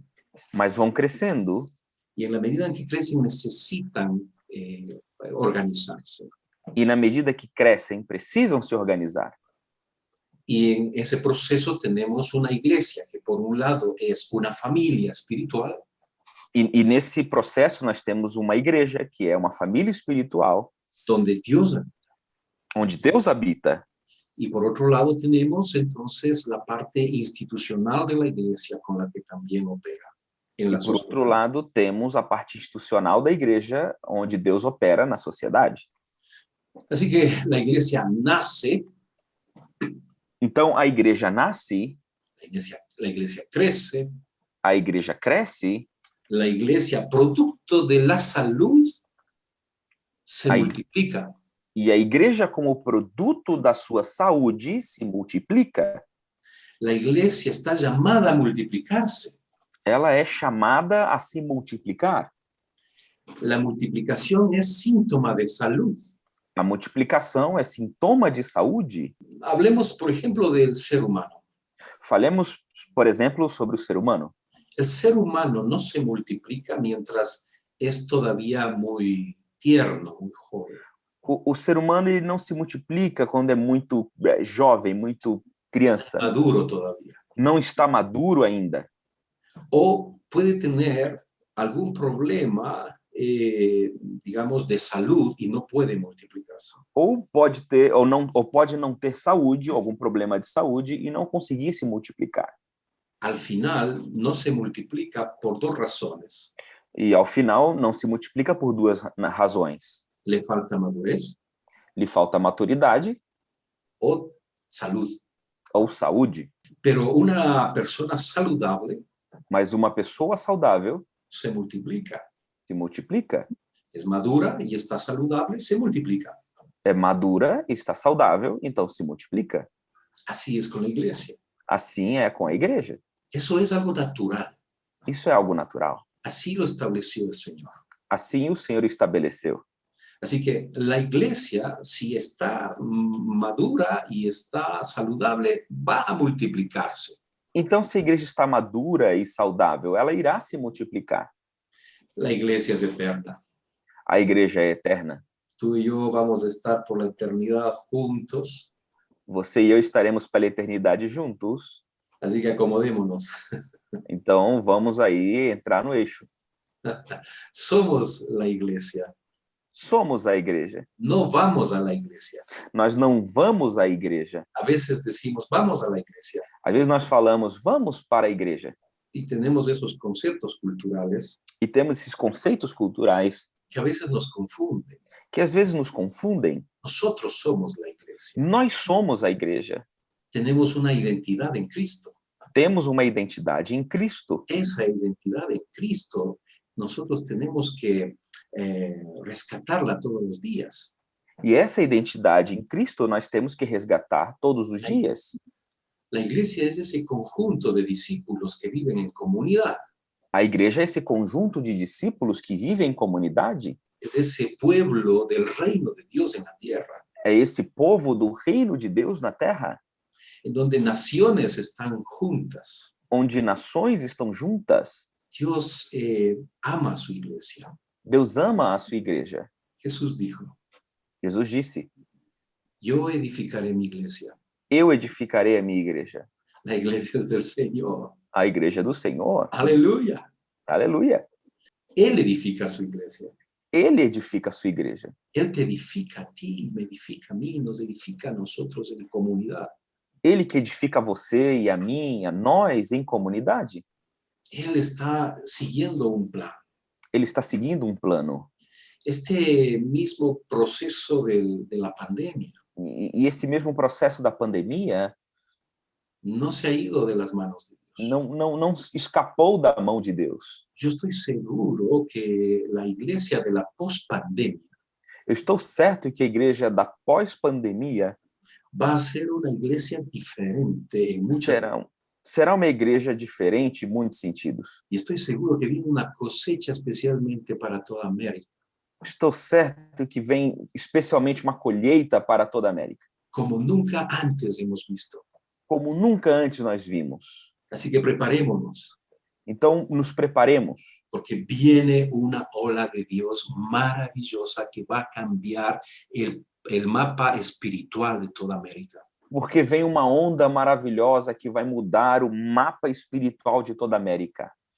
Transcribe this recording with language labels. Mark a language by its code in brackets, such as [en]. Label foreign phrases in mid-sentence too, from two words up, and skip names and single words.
[pt] mas vão crescendo [es] y en la medida en que crecen necesitan organizarse. [pt] e, na medida que crescem, precisam se organizar. [es] Y en ese proceso tenemos una iglesia que por un lado es una familia espiritual, [pt] E nesse processo nós temos uma igreja, que é uma família espiritual, [es] donde Dios habita. [pt] onde Deus habita. [es] Y por otro lado tenemos entonces la parte institucional de la iglesia con la que también opera en la [pt] E, por outro [es] sociedad. [pt] lado, temos a parte institucional da igreja, onde Deus opera na sociedade. [es] Así que la iglesia nace, [pt] Então, a igreja nasce, [es] la iglesia crece, [pt] a igreja cresce, [es] la iglesia, producto de la salud, se Ahí. multiplica. [pt] e a igreja, como produto da sua saúde, se multiplica. [es] La iglesia está llamada a multiplicarse. [pt] Ela é chamada a se multiplicar. [es] La multiplicación es síntoma de salud. [pt] A multiplicação é sintoma de saúde. [es] Hablemos, por ejemplo, del ser humano. [pt] Falemos, por exemplo, sobre o ser humano. [es] El ser humano no se multiplica mientras es todavía muy tierno, muy joven. [pt] O ser humano ele não se multiplica quando é muito jovem, muito criança. [es] Maduro todavía. [pt] Não está maduro ainda. [es] O puede tener algún problema, digamos, de salud y no puede multiplicarse. [pt] Ou pode ter, ou pode não ter saúde, algum problema de saúde e não conseguir se multiplicar. [es] Al final no se multiplica por dos razones. [pt] E ao final não se multiplica por duas razões. [es] Le falta madurez [pt] Lhe falta maturidade [es] o salud. [pt] ou saúde. [es] Pero una persona saludable [pt] Mas uma pessoa saudável [es] se multiplica. [pt] se multiplica. [es] Es madura y está saludable, se multiplica. [pt] É madura, está saudável, então se multiplica. [es] Así es con la iglesia. [pt] Assim é com a igreja. [es] Eso es algo natural. [pt] Isso é algo natural. [es] Así lo estableció el Señor. [pt] Assim o Senhor estabeleceu. [es] Así que la iglesia, si está madura y está saludable, va a multiplicarse. [pt] Então, se a igreja está madura e saudável, ela irá se multiplicar. [es] La iglesia es eterna. [pt] A igreja é eterna. [es] Tú y yo vamos a estar por la eternidad juntos. [pt] Você e eu estaremos pela eternidade juntos. [es] Así que acomodémonos. [pt] Então, vamos aí entrar no eixo. [es] Somos la iglesia. [pt] Somos a igreja. [es] No vamos a la iglesia. [pt] Nós não vamos à igreja. [es] A veces decimos, vamos a la iglesia. [pt] Às vezes nós falamos, vamos para a igreja. [es] Y tenemos esos conceptos culturales [pt] E temos esses conceitos culturais [es] que a veces nos confunden. [pt] que às vezes nos confundem. [es] Nosotros somos la iglesia. [pt] Nós somos a igreja. [es] Tenemos una identidad en Cristo. [pt] Temos uma identidade em Cristo. [es] Esa identidad en Cristo nosotros tenemos que rescatarla todos los días. [pt] E essa identidade em Cristo nós temos que resgatar todos os dias. [es] La iglesia es ese conjunto de discípulos que viven en comunidad. [pt] A igreja é esse conjunto de discípulos que vivem em comunidade. [es] Es ese pueblo del reino de Dios en la tierra, [pt] É esse povo do reino de Deus na terra, [es] en donde naciones están juntas. [pt] onde nações estão juntas. [es] Dios ama a su iglesia. [pt] Deus ama a sua igreja. [es] Jesús dijo, [pt] Jesus disse, [es] yo edificaré mi iglesia. [pt] eu edificarei a minha igreja. [es] La iglesia es del Señor. [pt] A igreja do Senhor. [es] Aleluya. [pt] Aleluia. [es] Él edifica su iglesia. [pt] Ele edifica a sua igreja. [es] Él te edifica a ti, me edifica a mí, nos edifica a nosotros en comunidad. [pt] Ele que edifica você e a mim, a nós em comunidade. [es] Él está siguiendo un plan. [pt] Ele está seguindo um plano. [es] Este mismo proceso de la pandemia [pt] E esse mesmo processo da pandemia [es] no se ha ido de las manos de Dios. [pt] não escapou da mão de Deus. [es] Yo estoy seguro que la iglesia de la post-pandemia [pt] Eu estou certo que a igreja da pós-pandemia [es] va a ser una iglesia diferente en muchas. [pt] será uma igreja diferente em muitos sentidos. [es] Y estoy seguro que viene una cosecha especialmente para toda América, [pt] Estou certo que vem especialmente uma colheita para toda a América, [es] como nunca antes hemos visto. [pt] como nunca antes nós vimos. [es] Así que preparémonos, [pt] Então, nos preparemos, [es] porque viene una ola de Dios maravillosa que va a cambiar el mapa espiritual de toda América. [pt] porque vem uma onda maravilhosa que vai mudar o mapa espiritual de toda a América.